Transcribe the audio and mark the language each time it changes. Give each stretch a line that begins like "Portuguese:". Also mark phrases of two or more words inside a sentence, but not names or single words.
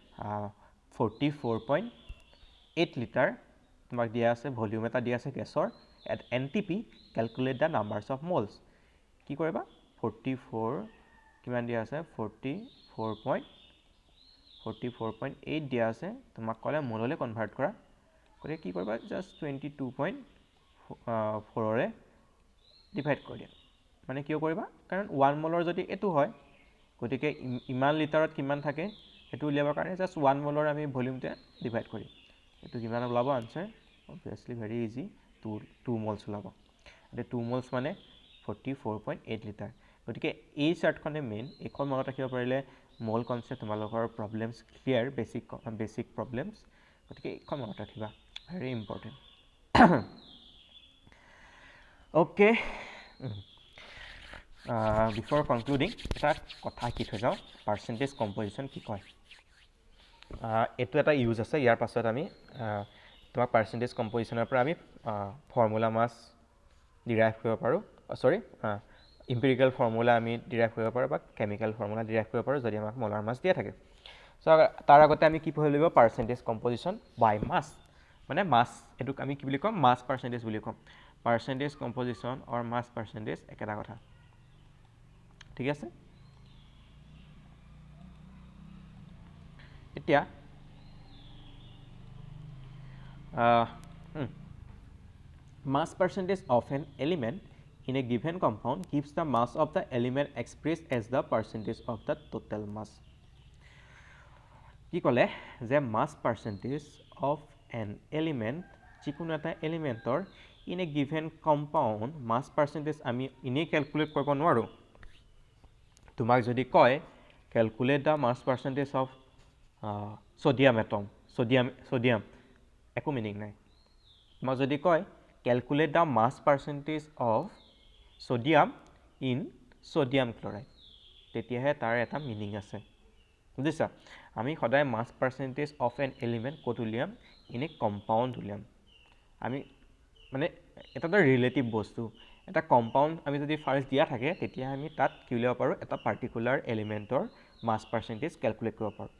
Assamese: 44.8 লিটাৰ তোমাক দিয়া আছে ভলিউম এটা দিয়া আছে গ্যাসৰ
English: at NTP calculate the numbers of moles
Assamese: কি কৰিবা 44 কিমান দিয়া আছে 44.8 দিয়া আছে তোমাক ক'লে মোললৈ কনভাৰ্ট কৰা কৰি কি কৰিবা জাস্ট 22.4 ৰে ডিভাইড কৰি দিয়া মানে কিয় কৰিবা কাৰণ 1 মোলৰ যদি এটো হয় গতিকে ইমান লিটাৰত কিমান থাকে এটো উলিয়াবৰ কাৰণে জাস্ট 1 মোলৰ আমি ভলিউমতে ডিভাইড কৰিম এটো কিমান ওলাব আনসাৰ
English: obviously very easy
Assamese: 2 মোলছ ওলাব এটো 2 মোলছ মানে 44.8 লিটাৰ গতিকে এই চাৰ্টখনে মেইন এখন মনত ৰাখিব পাৰিলে
English: mole concept
Assamese: তোমালোকৰ
English: problems clear basic problems
Assamese: গতিকে এখন মনত ৰাখিবা
English: very important. Okay. Before concluding,
Assamese: এটা কথা কি থৈ যাওঁ,
English: percentage composition
Assamese: কি কয়। এইটো এটা ইউজ আছে, ইয়াৰ পাছত আমি তোমাক
English: percentage compositionৰ
Assamese: পৰা আমি
English: formula mass derive
Assamese: কৰিব পাৰোঁ,
English: empirical formula
Assamese: আমি ডিৰাইভ কৰিব পাৰোঁ বা
English: chemical formula derive
Assamese: কৰিব পাৰোঁ যদি আমাক
English: molar mass
Assamese: দিয়া থাকে। চ' তাৰ আগতে আমি কি পঢ়িব লাগিব,
English: percentage composition by mass,
Assamese: মানে মাছ, এইটোক আমি কি বুলি ক'ম,
English: mass percentage
Assamese: বুলি ক'ম।
English: percentage composition or mass percentage
Assamese: একেটা কথা, ঠিক আছে।
English: এতিয়া mass percentage of an element in a given compound gives the mass of the element expressed as the percentage of the total mass.
Assamese: কি ক'লে যে
English: mass percentage of an element,
Assamese: যিকোনো এটা এলিমেণ্টৰ
English: in a given compound mass percentage
Assamese: আমি এনেই কেলকুলেট কৰিব নোৱাৰোঁ। তোমাক যদি কয়
English: calculate the mass percentage of sodium atom,
Assamese: sodium একো মিনিং নাই। তোমাক যদি কয়
English: calculate the mass percentage of sodium in sodium chloride,
Assamese: তেতিয়াহে তাৰ এটা মিনিং আছে, বুজিছা। আমি সদায়
English: mass percentage of an element
Assamese: ক'ত উলিয়াম,
English: in a compound
Assamese: উলিয়াম। আমি মানে এটা ৰিলেটিভ বস্তু, এটা কম্পাউণ্ড আমি যদি ফাৰ্ষ্ট দিয়া থাকে তেতিয়া আমি তাত কি উলিয়াব পাৰোঁ, এটা
English: particular elementৰ mass percentage calculate
Assamese: কৰিব পাৰোঁ।